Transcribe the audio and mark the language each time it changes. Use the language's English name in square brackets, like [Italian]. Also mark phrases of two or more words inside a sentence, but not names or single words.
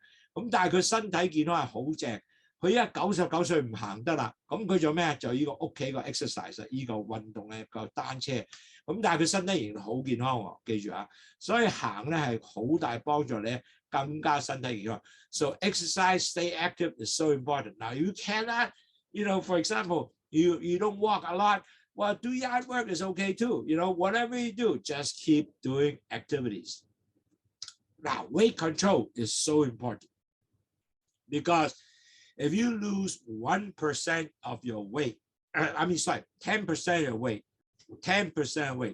[Cantonese] 咁但係佢身體健康係好正。佢依家99歲唔行得啦，咁佢做咩？就呢個屋企個 exercise， 呢個運動咧個單車。咁但係佢身體仍然好健康喎，記住啊！所以行咧係好大幫助你更加身體健康。 [English] So exercise, stay active is so important. Now you cannot, for example, you don't walk a lot. Well, do yard work is okay too. Whatever you do, just keep doing activities. Now, weight control is so important because if you lose 1% of your weight, 10% of your weight, 10% of weight.